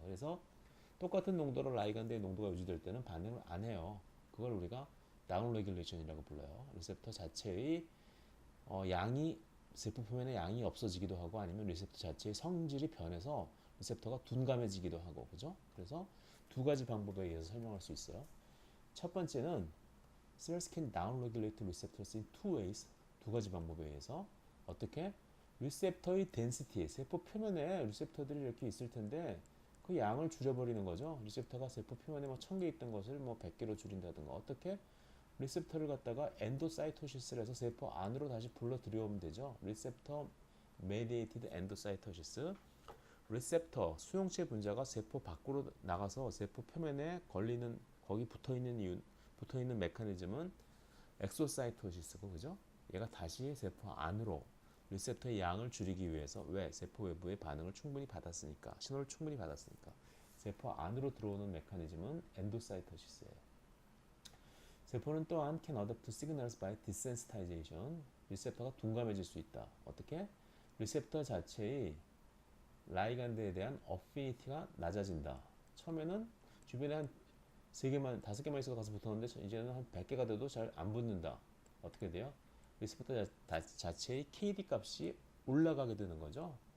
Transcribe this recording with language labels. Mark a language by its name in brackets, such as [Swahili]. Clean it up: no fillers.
[Korean] 그래서 똑같은 농도로 라이간드의 농도가 유지될 때는 반응을 안 해요. 그걸 우리가 다운 레귤레이션이라고 불러요. 리셉터 자체의 양이 세포 표면에 양이 없어지기도 하고 아니면 리셉터 자체의 성질이 변해서 리셉터가 둔감해지기도 하고 그죠? 그래서 두 가지 방법에 의해서 설명할 수 있어요. 첫 번째는 [English] cells can downregulate receptors in two ways. [Korean] 두 가지 방법에 의해서 어떻게? 리셉터의 density, 세포 표면에 리셉터들이 이렇게 있을 텐데 그 양을 줄여버리는 거죠. 리셉터가 세포 표면에 뭐 1000개 있던 것을 뭐 100개로 줄인다든가 어떻게? 리셉터를 갖다가 엔도사이토시스를 해서 세포 안으로 다시 불러 들여오면 되죠. 리셉터 메디에이티드 엔도사이토시스. 리셉터 수용체 분자가 세포 밖으로 나가서 세포 표면에 걸리는 거기 붙어있는 메커니즘은 엑소사이토시스고 그죠? 얘가 다시 세포 안으로 리셉터의 양을 줄이기 위해서 왜? 세포 외부의 반응을 충분히 받았으니까 신호를 충분히 받았으니까 세포 안으로 들어오는 메커니즘은 엔도사이토시스예요. 세포는 또한 [English] can adapt to signals by desensitization. [Korean] 리셉터가 둔감해질 수 있다. 어떻게? 리셉터 자체의 라이간드에 대한 어피니티가 낮아진다. 처음에는 주변에 한 3개만, 5개만 있어도 가서 붙었는데 이제는 한 100개가 돼도 잘 안 붙는다. 어떻게 돼요? 리셉터 자체의 KD 값이 올라가게 되는 거죠.